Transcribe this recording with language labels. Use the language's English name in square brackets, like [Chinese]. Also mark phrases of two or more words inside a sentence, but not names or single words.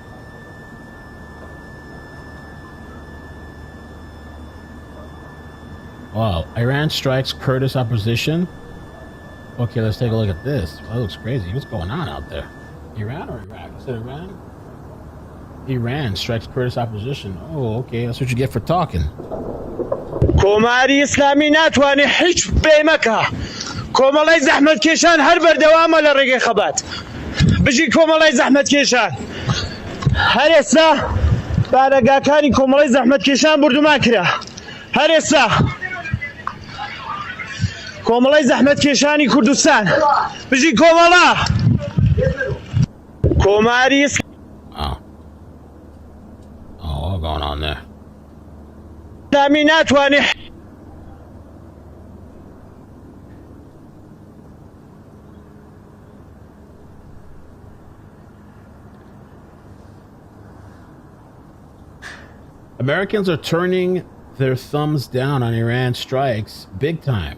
[English] Wow, Iran strikes Kurdish opposition. Okay, let's take a look at this. That looks crazy. What's going on out there? Iran or Iraq? Is it Iran? Iran strikes Kurdish opposition. Oh, okay, that's what you get for talking. [Central Kurdish] کۆماری ئیسلامی ناتوانێت هیچ بێمەکە کۆمەڵی زەحمەتکێشان هەر بەردەوامە لە ڕێگەی خەبات بژی کۆمەڵی زەحمەتکێشان هەر ئێستا بارەگاکانی کۆمەڵی زەحمەتکێشان بردومان کرا هەر ئێستا کۆمەڵی زەحمەتکێشانی کوردستان بژی کۆمەڵە کۆماری [English] all going on there. [Central Kurdish] ئیسلامی ناتوانێت [English] Americans are turning their thumbs down on Iran strikes big time.